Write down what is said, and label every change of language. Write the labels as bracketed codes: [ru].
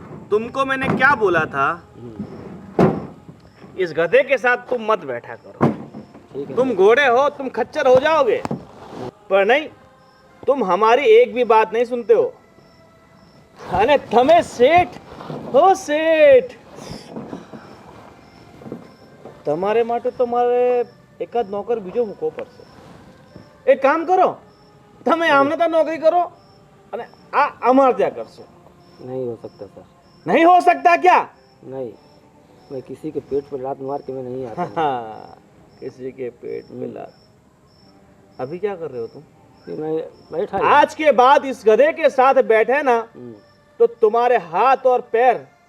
[hi] तुमको मैंने क्या बोला था, इस गधे के साथ तुम मत बैठा करो. ठीक है. तुम घोड़े हो, तुम खच्चर हो जाओगे. पर नहीं, तुम हमारी एक भी बात नहीं सुनते हो. [gu] अरे તમે શેઠ હો શેઠ. તમારે માટે તો મારે એકાદ નોકર બીજો મૂકવો પડશે. એક કામ કરો, તમે આમને ત્યાં નોકરી કરો અને આ અમારે ત્યાં કરશો. [hi] नहीं हो सकता सर, नहीं हो सकता क्या? नहीं. मैं किसी के पेट पर लात मार के मैं नहीं आता हूँ. हाँ, किसी के पेट में लात. अभी क्या कर रहे हो तुम? कि मैं बैठा ही. आज के बाद इस गधे के साथ बैठे ना तो तुम्हारे हाथ और पैर